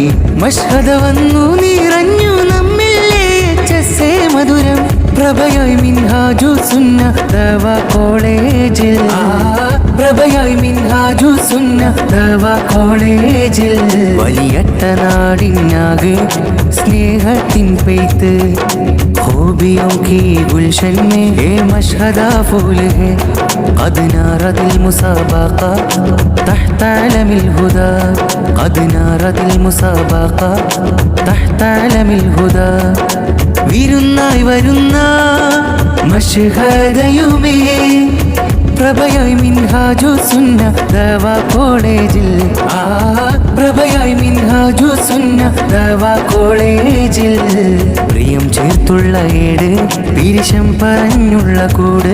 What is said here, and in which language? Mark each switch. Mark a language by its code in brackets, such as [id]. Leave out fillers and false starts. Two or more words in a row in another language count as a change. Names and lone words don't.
[ml] മഷ്ഹദ വന്നു നിറഞ്ഞു നമ്മിൽ HSA മധുരം. പ്രഭയായി മിൻഹാജു സുന്ന ദവ കോളേജിൽ. പ്രഭയായി മിൻഹാജു സുന്ന ദവ കോളേജിൽ. വലിയട്ട നാടിനാകെ സ്നേഹത്തിൻ പെയ്ത്ത്. [hi] खूबियों की गुलशन में ये मशहदा फूल है. [ar] قد نارت المسابقة تحت علم الهدى. قد نارت المسابقة تحت علم الهدى. [ml] വിരുന്നായി വരുന്ന മഷ്ഹദയുമേ പ്രഭയായി മിൻഹാജു സുന്ന ദവ കോളേജിൽ. പ്രഭയായി മിൻഹാജു സുന്ന ദവ കോളേജിൽ. പ്രിയം ചേർത്തുള്ള ഏട് പിരിശം പറഞ്ഞുള്ള കൂട്.